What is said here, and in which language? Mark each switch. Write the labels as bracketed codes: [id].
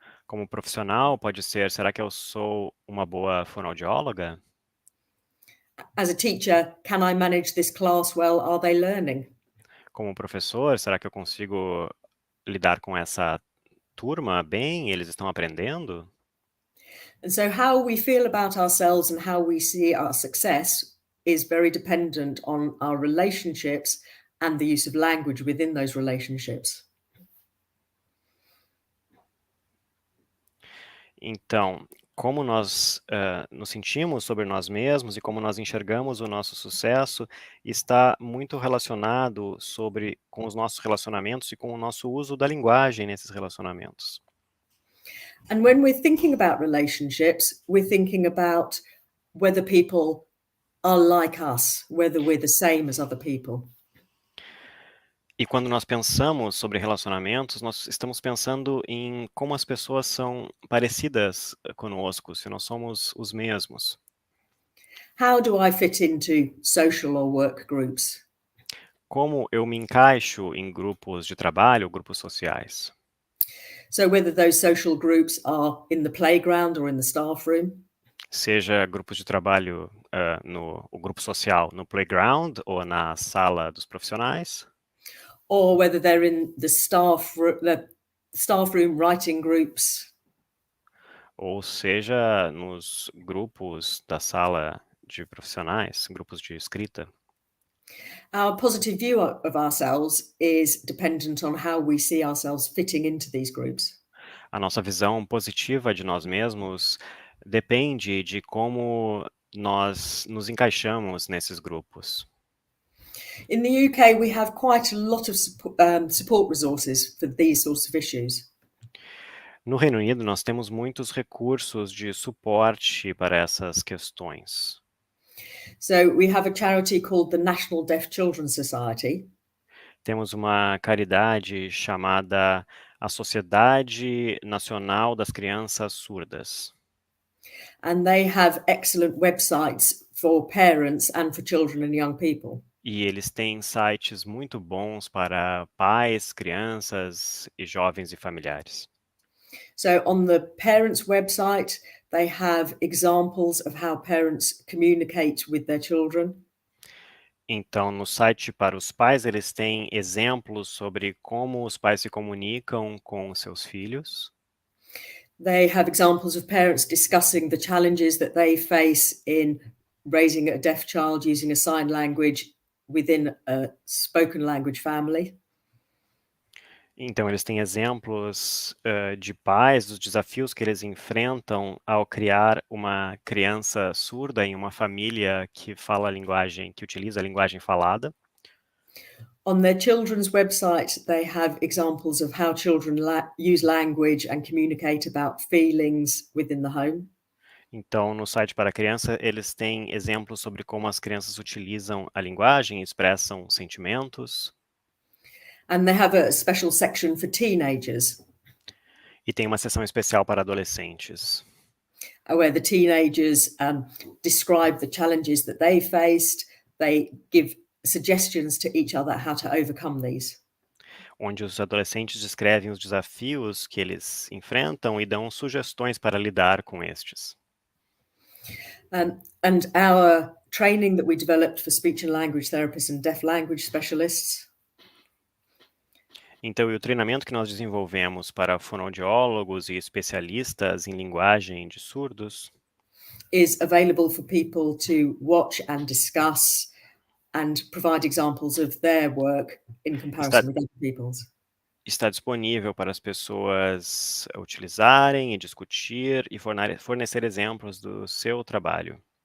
[pt] Como profissional, pode ser: será que eu sou uma boa fonoaudióloga? [en] As a teacher, can I manage this class well? Are they learning? [pt] Como professor, será que eu consigo lidar com essa turma bem? Eles estão aprendendo? [en] And so how we feel about ourselves and how we see our success is very dependent on our relationships and the use of language within those relationships. [pt] Então, como nós nos sentimos sobre nós mesmos e como nós enxergamos o nosso sucesso está muito relacionado com os nossos relacionamentos e com o nosso uso da linguagem nesses relacionamentos. [en] And when we're thinking about relationships, we're thinking about whether people are like us, whether we're the same as other people. [pt] E quando nós pensamos sobre relacionamentos, nós estamos pensando em como as pessoas são parecidas conosco, se nós somos os mesmos. [en] How do I fit into social or work groups? [pt] Como eu me encaixo em grupos de trabalho, grupos sociais. [en] So whether those social groups are in the playground or in the staff room. [pt] Seja grupos de trabalho o grupo social no playground ou na sala dos profissionais. [en] Or whether they're in the staff room writing groups. [pt] Ou seja, nos grupos da sala de profissionais, grupos de escrita. [en] Our positive view of ourselves is dependent on how we see ourselves fitting into these groups. [pt] A nossa visão positiva de nós mesmos depende de como nós nos encaixamos nesses grupos. [en] In the UK, we have quite a lot of support resources for these sorts of issues. [pt] No Reino Unido, nós temos muitos recursos de suporte para essas questões. [en] So we have a charity called the National Deaf Children's Society, [pt] Temos uma caridade chamada a Sociedade Nacional das Crianças Surdas. [en] and they have excellent websites for parents and for children and young people. [pt] E eles têm sites muito bons para pais, crianças e jovens e familiares. [en] So on the parents' website, they have examples of how parents communicate with their children. [pt] Então, no site para os pais, eles têm exemplos sobre como os pais se comunicam com os seus filhos. [en] They have examples of parents discussing the challenges that they face in raising a deaf child using a sign language within a spoken language family. [pt] Então, eles têm exemplos de pais, dos desafios que eles enfrentam ao criar uma criança surda em uma família que fala a linguagem, que utiliza a linguagem falada. [en] On their children's website, they have examples of how children use language and communicate about feelings within the home. [pt] Então, no site para criança, eles têm exemplos sobre como as crianças utilizam a linguagem e expressam sentimentos. [en] And they have a special section for teenagers, [pt] E tem uma seção especial para adolescentes, [en] where the teenagers describe the challenges that they faced. They give suggestions to each other how to overcome these. [pt] onde os adolescentes descrevem os desafios que eles enfrentam e dão sugestões para lidar com estes. [en] And our training that we developed for speech and language therapists and deaf language specialists [pt] Então, e o treinamento que nós desenvolvemos para fonoaudiólogos e especialistas em linguagem de surdos [en] is available for people to watch and discuss and provide examples of their work in comparison with other people's. [pt] está disponível para as pessoas utilizarem e discutir e fornecer exemplos do seu trabalho.